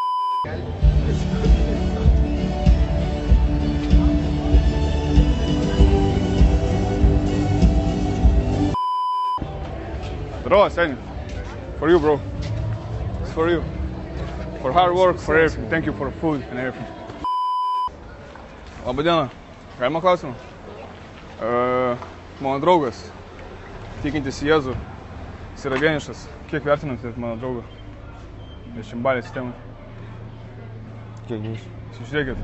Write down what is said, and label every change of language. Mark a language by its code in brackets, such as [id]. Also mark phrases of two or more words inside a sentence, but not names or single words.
[ru] Здорово, Сеня. [en] For you, bro. It's for you. For hard work, for everything. Thank you for food and everything. [lt] Labadiena. Galima klausimą? Mano draugas, tikintis į Jėzų, jis yra vienišas. Kiek vertinate mano draugą? 10 balės sistemai. Kiek jūs? Žiūrėkit.